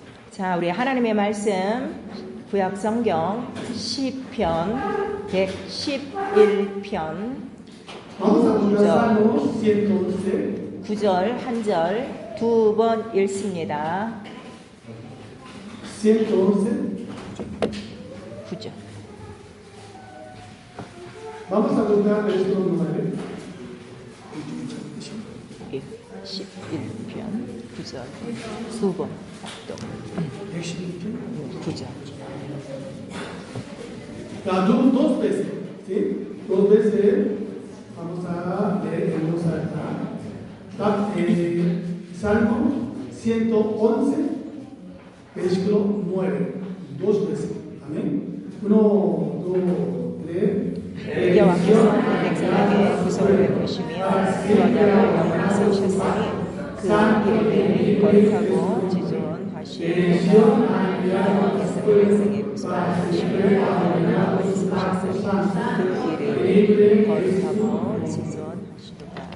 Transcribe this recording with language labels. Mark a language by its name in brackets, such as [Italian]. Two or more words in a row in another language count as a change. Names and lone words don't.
[Korean] 자, 우리 하나님의 말씀 구약 성경 시편 111편 9절 한 절 두 번 읽습니다. 111. 9절. [Spanish] Vamos a contar estos números. 11편 9절 두 번 또 9절. Dos veces, ¿sí? Dos veces vamos a leer en voz alta. Salmo 111, versículo 9. Dos veces. Amén. 1, 2, 3. [Korean] 여호와께서 백성에게 구속을 베푸시며 구원자를 영원히 세우셨으니 그 이름에 거룩하고 지존하시리로다. 여호와께서 백성에게 구속을 베푸시며 영원히 세우셨으니 그 이름에 거룩하고 지존하시리로다.